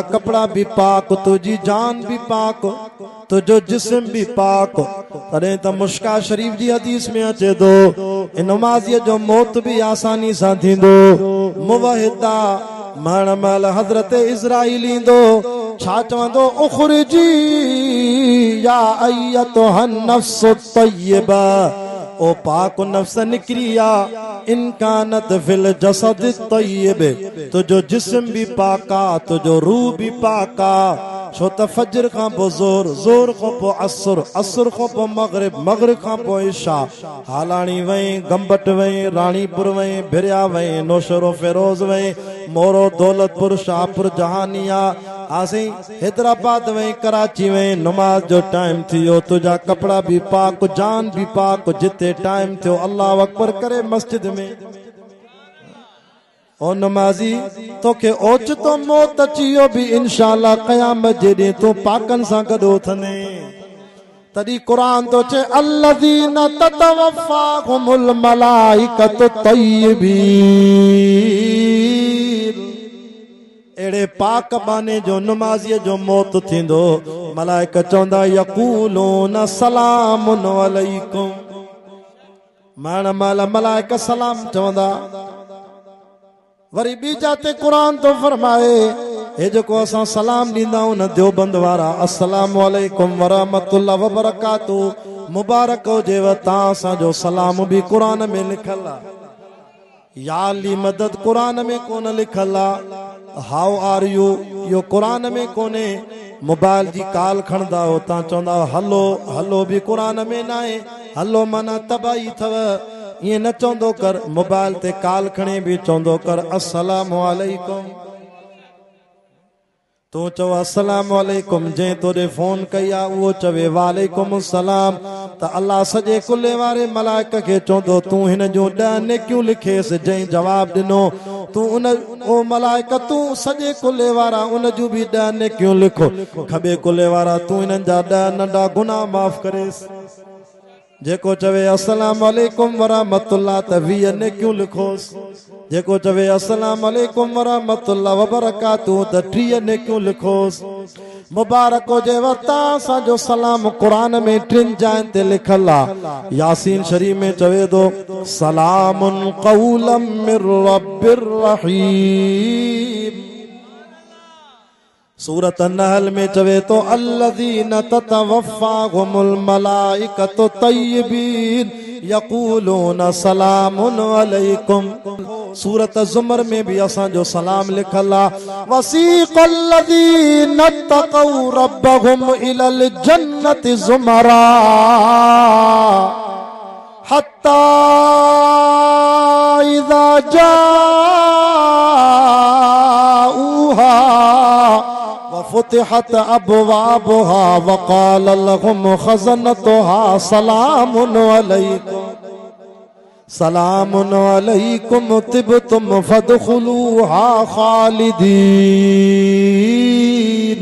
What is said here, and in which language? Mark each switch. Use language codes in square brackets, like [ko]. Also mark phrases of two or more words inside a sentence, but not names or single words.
[sd] कपिड़ा भी पाक तुंहिंजी जान भी पाक तुझो जिस्म भी पाक तॾहिं त मुश्का शरीफ जी हदीस में अचे थो इन नमाज़ीअ जो मौत भी आसानी सां थींदो मुवहिदा मरण महिल हज़रत इज़राइल ईंदो छा चवंदो [ar] اخرجي يا أيتها النفس الطيبة [sd] ओ पाक नफ्स निकरिया [ar] إن كانت في الجسد [sd] तय्यब तुझो जिस्म भी पाका तुझो रूह भी पाका छो त फजर खां पोइ ज़ोर खां पोइ असर खां पोइ मगरिब खां पोइ इशा हालाणी वई गंबट वई राणीपुर वई भिरिया वई नौशरो फेरोज वई मोरो दौलतपुर शाहपुर जहानिया आसी हैदराबाद वई कराची वई नमाज जो टाइम थियो तुझा कपड़ा भी पाक जान भी पाक जिते टाइम थियो [ar] الله أكبر [sd] करे मस्जिद में ओ नमाज़ी तोखे ओचितो मौत अची वियो भी इंशाअल्लाह क़यामत जे ॾींहुं तूं पाकनि सां गॾु उथंदे तॾहिं क़ुरान तो चए [ar] الذين تتوفاهم الملائكة طيبين [sd] एड़े पाक बाने जो नमाज़ीअ जो मौत थींदो मलाइका चवंदा [ar] يقولون سلام عليكم [sd] मरण महिल मलाइका सलाम चवंदा वरी बी जाते कुरान तो फरमाए हे जेको असां सलाम ॾींदा आहियूं न देवबंद वारा, [ar] السلام عليكم ورحمة الله وبركاته, [sd] मुबारक हुजेव तव्हां असांजो सलाम बि क़ुरान में लिखल आहे। या अली मदद क़ुरान में कोन लिखल आहे। [en] how are you [sd] इहो क़ुरान में कोन्हे। मोबाइल जी कॉल खणंदा हो तव्हां चवंदा हलो हलो बि क़ुरान में न आहे। हलो माना तबाही अथव, ईअं न चवंदो कर। मोबाइल ते कॉल खणे बि चवंदो कर [ar] السلام عليكم. [sd] तूं चओ [ar] السلام عليكم, [sd] जंहिं तोॾे फोन कई आहे उहो चवे [ar] وعليكم السلام, [sd] त अल्लाह सॼे कुल्ले वारे मलाइक खे चवंदो तूं हिन जूं 10 नेकियूं लिखेसि। जंहिं जवाब ॾिनो तूं उन ओ मलाइक तूं सॼे कुल्ले वारा उन जूं बि 10 नेकियूं लिखो। खॿे कुल्ले वारा तूं हिननि जा 10 नंढा गुनाह माफ़ करेसि। जेको चवे [ar] السلام عليكم ورحمة الله [sd] त 20 नेकियूं लिखोसि। जेको चवे [ar] السلام عليكم ورحمة الله وبركاته [sd] त 30 नेकियूं लिखोसि। मुबारक हुजेव तव्हां असांजो सलाम क़ुरान में 3 जाइन ते लिखल आहे। यासीन शरीफ में चवे थो [ar] سلام قولا من رب رحيم. [sd] सूरत नहल में चवे तो [ar] الذين تتوفاهم الملائكة طيبين يقولون سلام عليكم. [sd] सूरत ज़ुमर में भी असांजो सलाम लिखल आहे। [ar] وسيق الذين اتقوا ربهم إلى الجنة زمرا حتى إذا جاءوها فتحت أبوابها وقال لهم خزنتها سلام عليكم سلام عليكم طبتم فادخلوها خالدين.